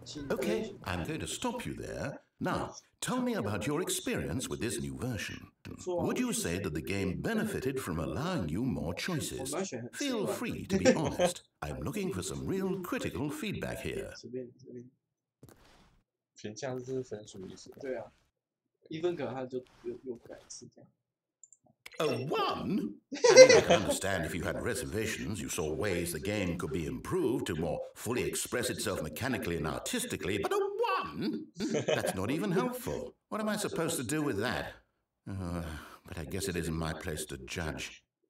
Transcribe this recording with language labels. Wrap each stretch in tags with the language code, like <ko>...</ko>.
<en>Okay, I'm going to stop you there. Now, tell me about your experience with this new version. Would you say that the game benefited from allowing you more choices? Feel free to be honest. I'm looking for some real critical feedback here.</en> <zh>评价就是分数意思。对啊，1分可能他就又改一次这样。</zh> <en>A 1? I can understand if you had reservations, you saw ways the game could be improved to more fully express itself mechanically and artistically, but a 1? That's not even helpful. What am I supposed to do with that? But I guess it isn't my place to judge.</en>